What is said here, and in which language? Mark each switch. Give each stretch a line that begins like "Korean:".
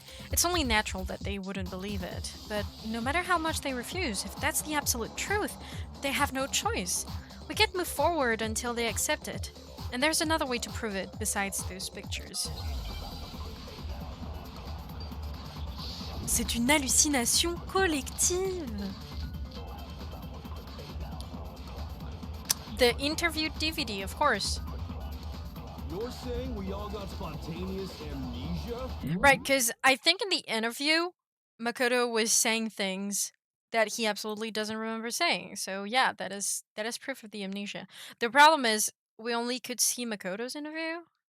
English: It's only natural that they wouldn't believe it, but no matter how much they refuse, if that's the absolute truth, they have no choice. We can't move forward until they accept it. And there's another way to prove it besides those pictures.
French: C'est une hallucination collective.
English: The interviewed DVD, of course. You're saying we all got spontaneous amnesia? Right, because I think in the interview, Makoto was saying things that he absolutely doesn't remember saying. So yeah, that is proof of the amnesia. The problem is, we only could see Makoto's interview.